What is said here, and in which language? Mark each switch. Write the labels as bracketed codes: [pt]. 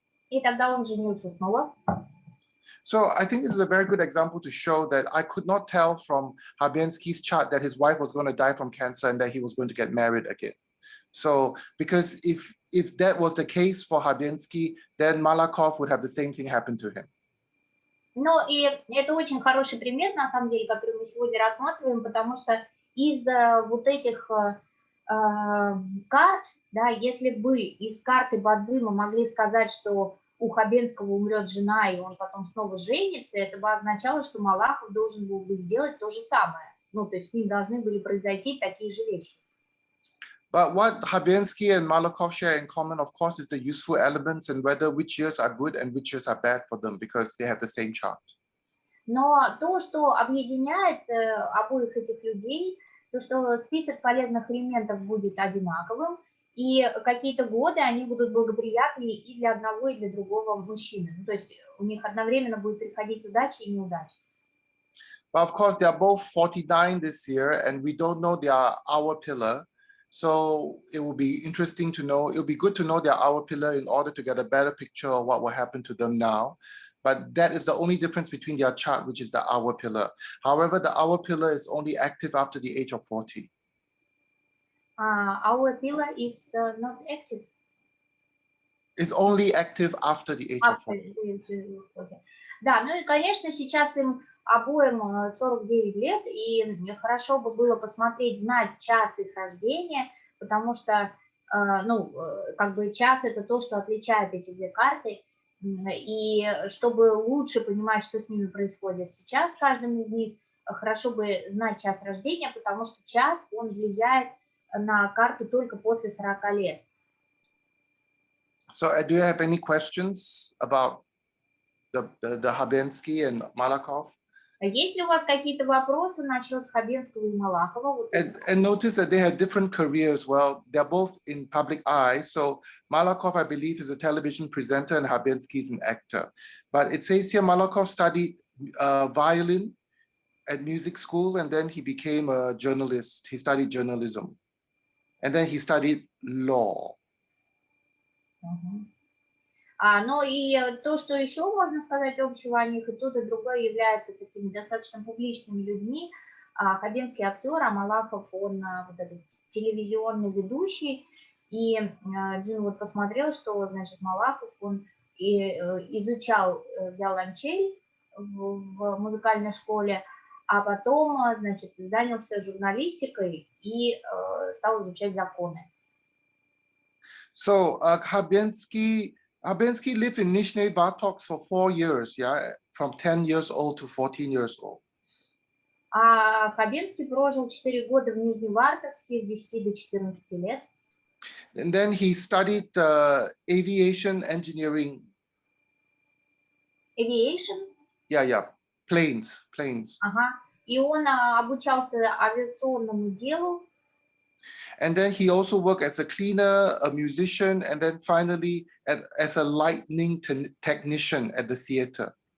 [ru] И тогда он женился снова. [en] So I think this is a very good example to show that I could not tell from Hабенский's chart that his wife was going to die from cancer and that he was going to get married again. So because if that was the case for Хабенский, then Malakov would have the same thing happen to him. [ru] Ну и это очень хороший пример, на самом деле, который мы сегодня рассматриваем, потому что из вот этих карт, да, если бы из карты Бадзима могли сказать, что у Хабенского умрет жена, и он потом снова женится, это бы означало, что Малахов должен был бы сделать то же самое. Ну, то есть с ним должны были произойти такие же вещи. [en] But what Hабенский and Malakov share in common, of course, is the useful elements and whether which years are good and which years are bad for them because they have the same chart. [ru] Но то, что объединяет обоих этих людей, то, что список полезных элементов будет одинаковым, и какие-то годы они будут благоприятны и для одного, и для другого мужчины. Ну, то есть у них одновременно будет приходить удача и неудача. [en] But of course, they are both 49 this year, and we don't know their hour pillar. So it will be interesting to know, it will be good to know their hour pillar in order to get a better picture of what will happen to them now. But that is the only difference between their chart, which is the hour pillar. However, the hour pillar is only active after the age of 40. Our pillar is not active. It's only active after the age of 40. [ru] Да, ну и, конечно, сейчас им обоим 49 лет, и хорошо бы было посмотреть, знать час их рождения, потому что, ну, как бы час – это то, что отличает эти две карты, и чтобы лучше понимать, что с ними происходит сейчас, с каждым из них, хорошо бы знать час рождения, потому что час, он влияет на карту только после 40 лет. [en] So do you have any questions about the Hабенский and Malakov? [ru] Есть ли у вас какие-то вопросы насчет Хабенского и Малахова? [en] And notice that they had different careers. Well, they're both in public eye. So Malakov, I believe, is a television presenter and Hабенский is an actor. But it says here Malakov studied violin at music school, and then he became a journalist. He studied journalism. And then he studied law. [ru] Ну и то, что еще можно сказать общего о них, и тот, и другой являются такими достаточно публичными людьми. Хабенский актер, а Малахов, он вот этот телевизионный ведущий. И Джин вот посмотрел, что, значит, Малахов, он изучал виолончель в музыкальной школе, а потом, значит, занялся журналистикой и стал изучать законы. [en] So Hабенский lived in Nizhny Vartok for 4 years, yeah, from 10 years old to 14 years old. [ru] А Хабенский прожил 4 года в Нижневартовске с 10 до 14 лет. [en] And then he studied aviation engineering. Aviation? Yeah, planes. Ага. [ru] И он обучался авиационному делу. [en] And then he also worked as a cleaner, a musician, and then finally as a lighting technician at the theater.